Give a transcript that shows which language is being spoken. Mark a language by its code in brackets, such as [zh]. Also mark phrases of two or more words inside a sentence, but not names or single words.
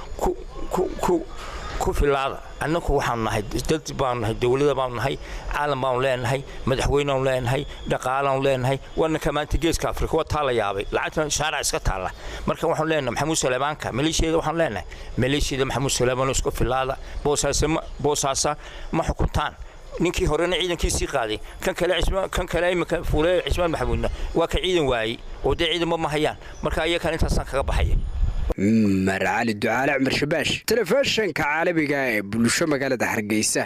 [so] ku filaada annagu waxaan nahay dad baan nahay dawladda baan nahay caalam baan leenahay madaxweyne aan leenahay dhaqaalaan leenahay wana kamaanta geeska Afrika waa taala yaabay lacagta shaaric iska taala marka waxaan leenahay Maxamuud Saleebaanka maleeshiyada waxaan leenahay maleeshiyada Maxamuud Saleebaan isku filaada boosaasa ma xukuntaan ninkii horena ciidankiisii qaaday kan kale imika fuulay Cismaan Maxamuudna waa ka ciidan waayay oo ciidan ma hayaan marka ayaga intaasaan kaga baxay مرعالي الدعالة عمر شباش تلفزيون كعالمي جاي بلوشة مقالة حرقيسة